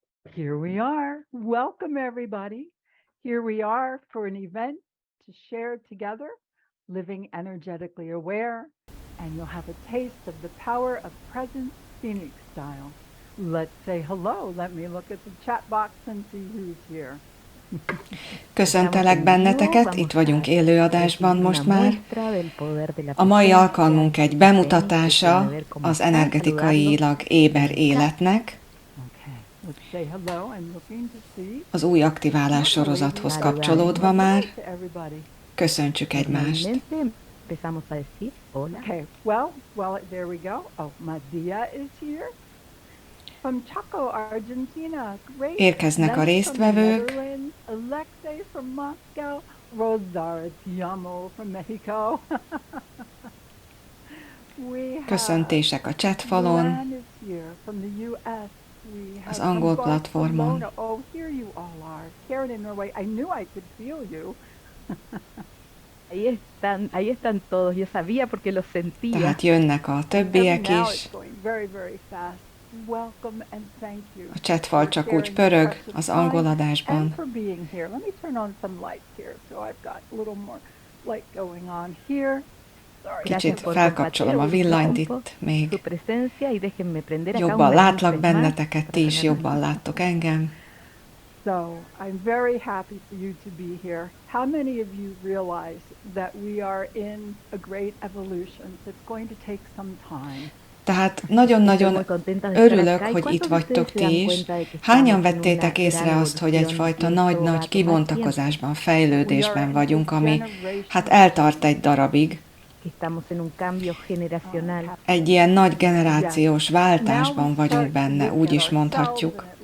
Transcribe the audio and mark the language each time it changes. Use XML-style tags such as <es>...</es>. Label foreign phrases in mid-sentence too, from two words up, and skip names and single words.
<en>Here we are. Welcome, everybody. Here we are for an event to share together, living energetically aware, and you'll have a taste of the power of presence Phoenix style. Let's say hello. Let me look at the chat box and see who's here.</en> <hu>Köszöntelek benneteket, itt vagyunk élőadásban most már. A mai alkalmunk egy bemutatása az energetikailag éber életnek, az új aktiválás sorozathoz kapcsolódva már. Köszöntsük egymást!</hu> <en>Okay, well, there we go. Oh, Madia is here. From Chaco, Argentina. Great.</en> <hu>Érkeznek a résztvevők.</hu> <en>Alexei from Moscow. Rosar Tiamo from Mexico.</en> <hu>Köszöntések a chatfalon, az angol platformon.</hu> <en>Oh, here you all are. Karen in Norway. I knew I could feel you.</en> <es>Ahí están todos, yo sabía porque los sentía.</es> <hu>Tehát jönnek a többiek</hu> <en>Now</en> <hu>is.</hu> <en>it's going very, very fast. Welcome and thank you.</en> <hu>A chatfal csak úgy pörög az angol adásban.</hu> <en>And for being here. Let me turn on some lights here so I've got a little more light going on here.</en> <hu>Kicsit felkapcsolom a villanyt itt még. Jobban látlak benneteket, ti is jobban láttok engem.</hu> <en>So I'm very happy for you to be here. How many of you realize that we are in a great evolution? It's going to take some time.</en> <hu>Tehát nagyon-nagyon örülök, hogy itt vagytok ti is. Hányan vettétek észre azt, hogy egyfajta nagy-nagy kibontakozásban, fejlődésben vagyunk, ami hát eltart egy darabig. Egy ilyen nagy generációs váltásban vagyunk benne, úgy is mondhatjuk.</hu>